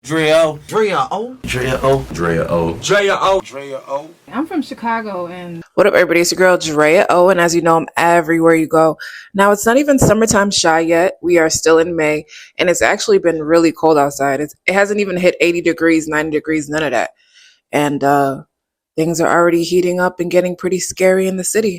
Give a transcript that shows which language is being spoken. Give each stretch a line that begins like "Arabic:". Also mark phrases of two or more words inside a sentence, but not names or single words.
English: Drea O. Drea O. Drea O. Drea O. Drea O. Drea O. I'm from Chicago and What up, everybody? It's your girl, Drea O, and as you know, I'm everywhere you go. Now, it's not even summertime shy yet. We are still in May, and it's actually been really cold outside. It hasn't even hit 80 degrees, 90 degrees, none of that. And things are already heating up and getting pretty scary in the city.